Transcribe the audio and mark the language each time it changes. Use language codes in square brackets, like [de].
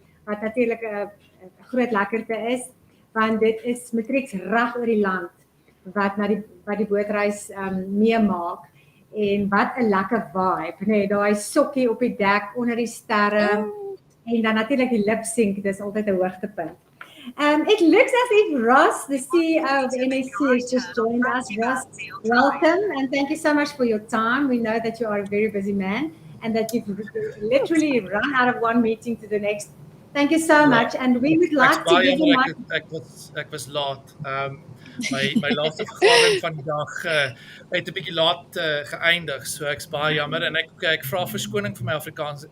[af] Wat natuurlik 'n groot lekkerte is, want dit is matrieks reg oor die land wat die bootreis meemaak. En wat 'n lekker vibe, nee, daai sokkie op die dek onder die sterre en dan natuurlik die lip sync, dis altyd 'n hoogtepunt. [en] It looks as if Ross, the CEO of MSC, has just joined us. Ross, welcome and thank you so much for your time. We know that you are a very busy man and that you've literally run out of one meeting to the next. Thank you so much and we would like to give you [af] Ek was laat. My laaste vergadering van die dag het 'n bietjie laat geëindig, so ek's baie jammer en ek vra verskoning vir my Afrikaans.